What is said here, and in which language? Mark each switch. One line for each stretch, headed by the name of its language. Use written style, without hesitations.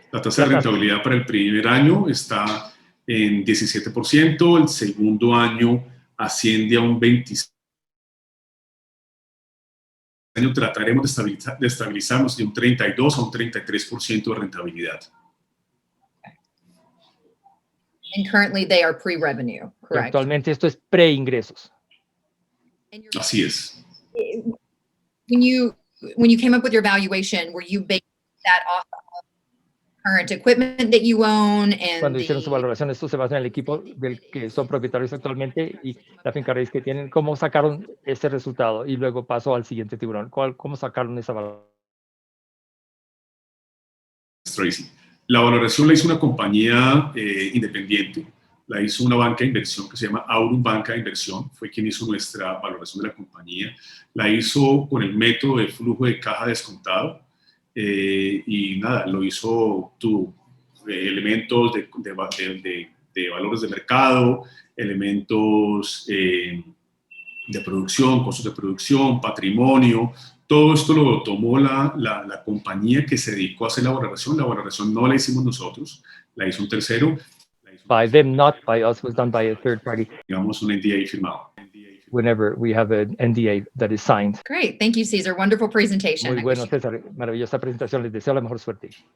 Spanish: La tasa de rentabilidad para el primer año está en 17%, el segundo año asciende a un 26%. Año trataremos de estabilizarnos de un 32 a un 33% de rentabilidad.
English: And currently they are pre-revenue, correct?
Spanish: Actualmente esto es pre-ingresos. Así es.
English: When you came up with your valuation, were you basing that off of current equipment that you own and
Spanish: Cuando hicieron su valoración, esto se basa en el equipo del que son propietarios actualmente y la finca raíz que tienen. ¿Cómo sacaron ese resultado? Y luego paso al siguiente tiburón. ¿Cómo sacaron esa valoración? Tracy. La valoración la hizo una compañía independiente, la hizo una banca de inversión que se llama Aurum Banca de Inversión, fue quien hizo nuestra valoración de la compañía. La hizo con el método de flujo de caja descontado y nada, lo hizo elementos de valores de mercado, elementos de producción, costos de producción, patrimonio. Todo esto lo tomó la compañía que se dedicó a hacer la valoración. La valoración no la hicimos nosotros, la hizo un tercero.
English: By them, not by us, was done by a third party.
Spanish: Digamos un NDA firmado.
English: Whenever we have an NDA that is signed. Great, thank you, Cesar. Wonderful presentation.
Spanish: Muy bueno, César. Maravillosa presentación. Les deseo la mejor suerte.